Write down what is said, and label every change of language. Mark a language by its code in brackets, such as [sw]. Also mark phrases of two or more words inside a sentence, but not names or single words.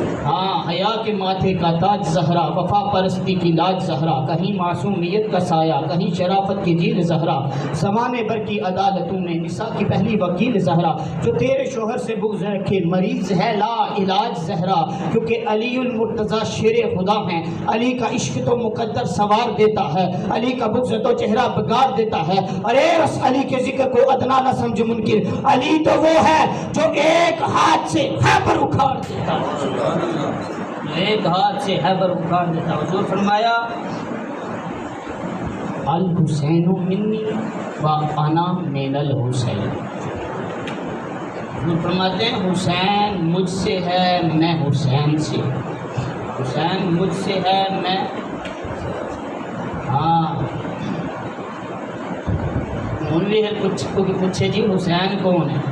[ur] ہاں، حیا کے ماتھے کا تاج زہرا، وفا پرستی کی لاج زہرا، کہیں معصومیت کا سایہ، کہیں شرافت کی جیل زہرا، زمانے بھر کی عدالتوں میں نساء کی پہلی وکیل زہرا، جو تیرے شوہر سے بغض رکھے مریض ہے لا علاج زہرا، کیونکہ علی المرتضیٰ شیر خدا ہیں، علی کا عشق تو مقدر سوار دیتا ہے، علی کا بغض تو چہرہ بگاڑ دیتا ہے۔ ارے اس علی کے ذکر کو ادنا نہ سمجھ منکر، علی تو وہ ہے جو ایک ہاتھ سے خیبر اکھاڑ دیتا ہے، ایک ہاتھ سے خیبر اکھاڑ دیتا۔ حضور فرمایا [ar] الحسین منی و انا من الحسین، [ur] حضور فرماتے ہیں حسین مجھ سے ہے میں حسین سے، حسین مجھ سے ہے میں، ہاں مولوی ہے پوچھے جی حسین کون ہے؟